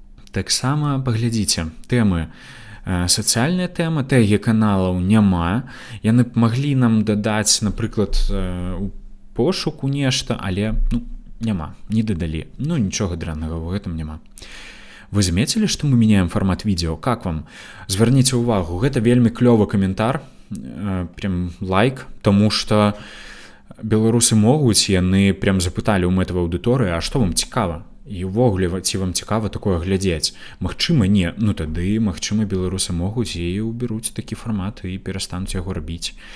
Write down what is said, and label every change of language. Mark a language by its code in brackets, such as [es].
[be] Таксама паглядзіце, тэмы. Сацыяльная тэма, тэгі каналаў няма. Яны б маглі нам дадаць, напрыклад, у пошуку нешта, але няма, не дадалі. Нічога дрэннага ў гэтым няма. Вы замецілі, што мы мяняем фармат відео? [ru] Как вам? [be] Звярніце ўвагу, гэта вельмі клёвы каментар, прям лайк, таму што беларусы могуць, яны прям запыталі ў мэтавай аўдыторыі, а што вам цікава? І ўвогуле, ці вам цікава такое глядзець? Магчыма, не. Тады, магчыма, беларусы могуць і ўбяруць такі фармат і перастануць яго рабіць.